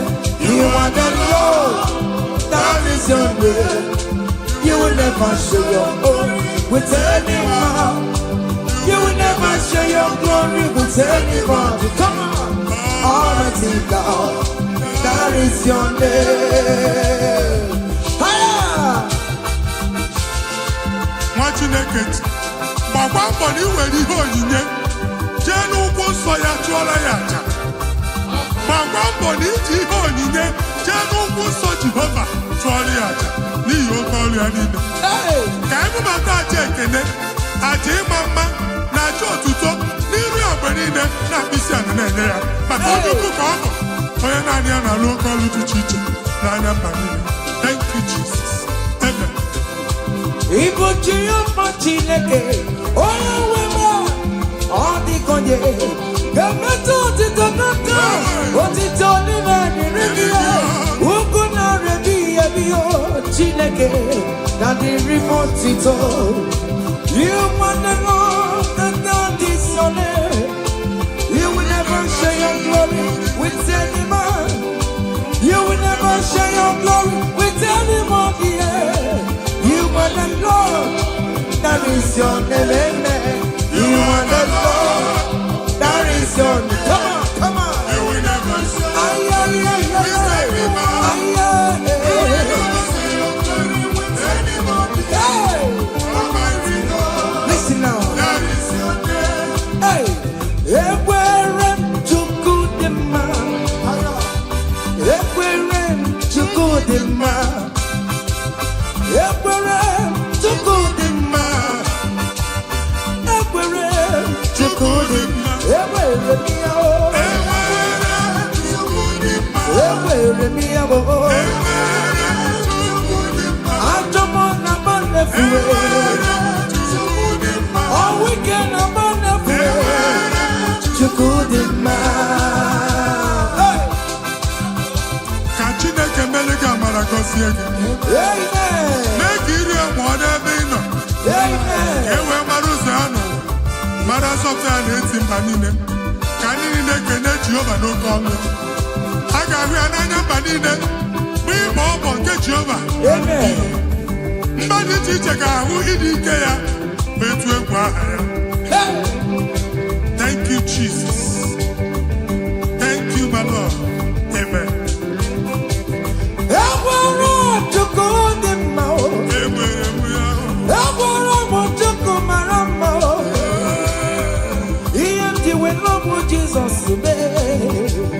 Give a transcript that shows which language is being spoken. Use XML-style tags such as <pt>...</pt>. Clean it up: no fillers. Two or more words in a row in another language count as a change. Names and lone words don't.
<en>You are the Lord, that is your name. You will never share your glory with any man. You will never share your glory with anybody. Come on. Almighty God, that is your name.</en> <ig>Nwa Chineke, gbakwa mbọ na iwere ihe onyinye jee n'ụkwụ nsọ ya chụọrọ ya aja. Gbakwa mbọ na iji ihe onyinye jee n'ụkwụ nsọ Jehova chụọrọ ya aja n'ihi oke ọrụ ya niile. Ka emebata aja ekene, aja ịma mma na aja otuto n'iru ya mgbe niile na mkpịsị ala na-enye ya maka onye ukwu ka ọ bụ onye naanị ya na-alụ oke ọrụ dị iche iche n'anya mba niile.</ig> <en>Thank you, Jesus. Amen.</en> <ig>Igbo Jehova Chineke, onye nwe m, ọ dịkonye ga-emetụ otito n'aka, otito n'ime dịrị gị ya, ugwu na-erebi ebi o Chineke na dịrị m otito.</ig> <en>You want the Lord, that is your name. You will never share your glory with any man. You will never share your glory with anybody. You are the Lord, that is your name. You are the Lord, that is your name. Come on. You will never share Ay. Listen now. That is your name.</en> <ig>Hey, ekwere Chukwu dị mma. Ekwere Chukwu dị mma. Ekwere Chukwu dị mma. Ekwere Chukwu dị mma. Ekwere m ya o. Ekwere m ya o. Ajọ m na mba na-efuwe.</ig> <en>All weekend I'm on the floor.</en> <ig>Chukwu dị mma. Ka Chineke mere gị amara gọzie gị.</ig> <en>Amen.</en> <ig>Mee ka iri amụọ n'ebe ị nọ.</ig> <en>Amen.</en> <ig>Ka e wee mara ụzọ ya nọ. Mara nsọpụrụ ya na-eti mba niile. Ka ndị niile kene Jehova n'oke ọnụ. A ga-ahụ ya n'anya mba niile. Mgbe ịgba ọbọ nke Jehova.</ig> <en>Amen.</en> <ig>Mba dị iche iche ga-ahụ ịdị ike ya ma etu egwu aha ya.</ig> <en>Thank you, Jesus. Thank you, my Lord. Amen.</en> <ig>Ekwere Chukwu dị mma o. Enwere m ya. Ekwere m Chukwu mara mma o. Ihe m ji wee lọbụ Jizọs mee.</ig>